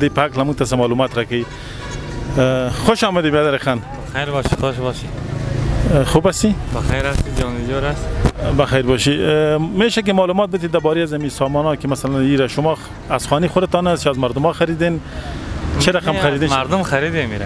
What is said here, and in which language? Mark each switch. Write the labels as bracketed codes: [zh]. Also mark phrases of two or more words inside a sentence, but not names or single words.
[ps] دوی په هکله موږ ته څه معلومات راکوي. [fa] خوش آمدی برادر خان. بخیر باشی. خوش باشی. خوب هستی؟ بخیر هستی، جانجور است. بخیر باشی. میشه که معلومات بدید درباره از این سامان‌ها که مثلا ایره شما از خانه خودتان است یا از مردم ها خریدین؟ چه رقم خریدین؟ مردم خریده میره.